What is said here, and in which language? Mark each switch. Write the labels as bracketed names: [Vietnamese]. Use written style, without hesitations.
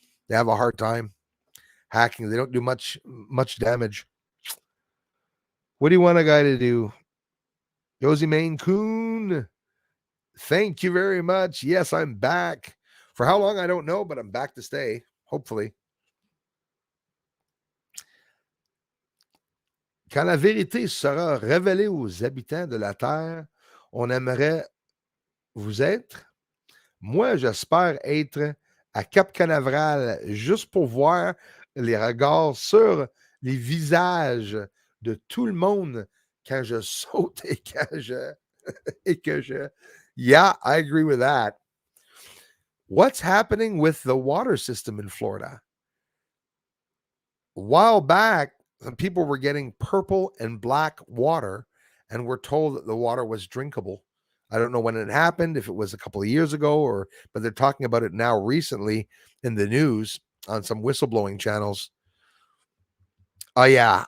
[English] They have a hard time hacking. They don't do much damage. What do you want a guy to do? Josie Maine Coon. Thank you very much. Yes, I'm back. For how long, I don't know, but I'm back to stay, hopefully. [French] Quand la vérité sera révélée aux habitants de la Terre, on aimerait vous être. Moi, j'espère être à Cap Canaveral juste pour voir les regards sur les visages de tout le monde quand je saute et que je. [English] Yeah, I agree with that. What's happening with the water system in Florida? A while back, some people were getting purple and black water and were told that the water was drinkable. I don't know when it happened, if it was a couple of years ago, but they're talking about it now recently in the news on some whistleblowing channels. Oh, yeah.